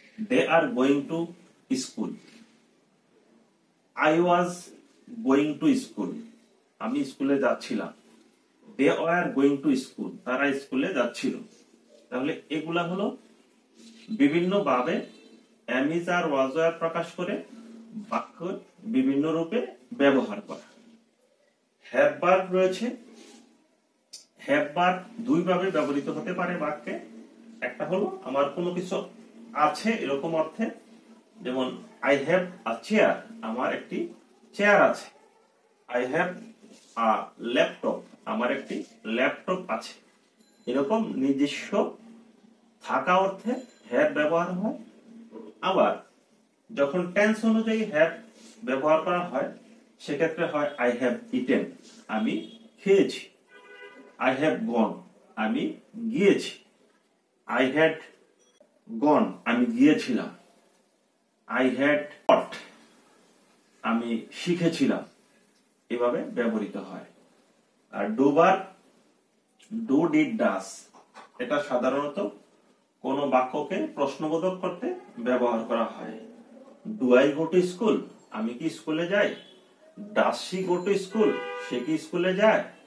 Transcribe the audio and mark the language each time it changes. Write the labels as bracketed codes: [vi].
[en] They are going to school. I was going to school. [bn] আমি স্কুলে যাচ্ছিলাম। [en] They were going to school. [bn] তারা স্কুলে যাচ্ছিল। তাহলে এগুলা হলো বিভিন্ন ভাবে am, is, are, was, were প্রকাশ করে বাক্য বিভিন্ন রূপে ব্যবহার করা। হ্যাভ ভার্ব রয়েছে। হ্যাভ ভার্ব দুই ভাবে ব্যবহৃত হতে পারে বাক্যে। একটা হলো আমার কোনো কিছু আছে এরকম অর্থে, যেমন [en] I have a chair, [bn] আমার একটি চেয়ার আছে। [en] I have a laptop, [bn] আমার একটি ল্যাপটপ আছে। এরকম নিজস্ব থাকা অর্থে হ্যাভ ব্যবহার হয়। আবার যখন টেন্স অনুযায়ী হ্যাভ ব্যবহার করা হয়, সেক্ষেত্রে হয় [en] I have eaten, [bn] আমি খেয়েছি। [en] I have gone, [bn] আমি গিয়েছি। [en] I had gone, [bn] আমি গিয়েছিলাম। [en] I had taught, [bn] আমি শিখেছিলাম। এভাবে ব্যবহৃত হয়। আর do verb, do, did, does এটা সাধারণত কোন বাক্যকে প্রশ্নবোধক করতে ব্যবহার করা হয়। [en] do I go to school, [bn] আমি কি স্কুলে যাই। [en] does she go to school, [bn] সে কি স্কুলে যায়।